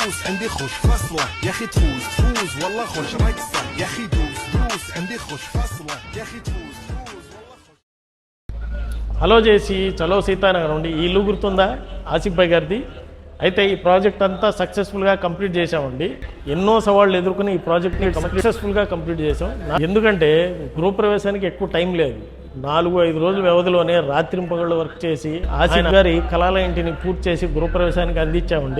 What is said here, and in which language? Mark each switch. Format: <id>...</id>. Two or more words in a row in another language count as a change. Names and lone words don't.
<ar>عندي خوش فصلة يا اخي تفوز فوز والله خوش رقصة يا اخي دوس دوس عندي خوش فصلة يا اخي تفوز فوز والله خوش.</ar> <te>హలో చేసి చలో సీతానగర్ నుండి ఈ ఇల్లు గుర్తుందా ఆసిఫ్ భాయ్ గారిది. అయితే ఈ ప్రాజెక్ట్ అంతా</te> <en>successfully complete</en> <te>చేసామండి. ఎన్నో సవాళ్ళు ఎదుర్కొని ఈ ప్రాజెక్ట్ని</te> <en>successfully complete</en> <te>చేసాం. ఎందుకంటే గృహప్రవేశానికి ఎక్కువ టైం లేదు. 4-5 రోజుల వ్యవధిలోనే రాత్రింపగళ్ళు వర్క్ చేసి ఆసిఫ్ గారి కళాల ఇంటిని పూర్తి చేసి గృహప్రవేశానికి అందించామండి.</te>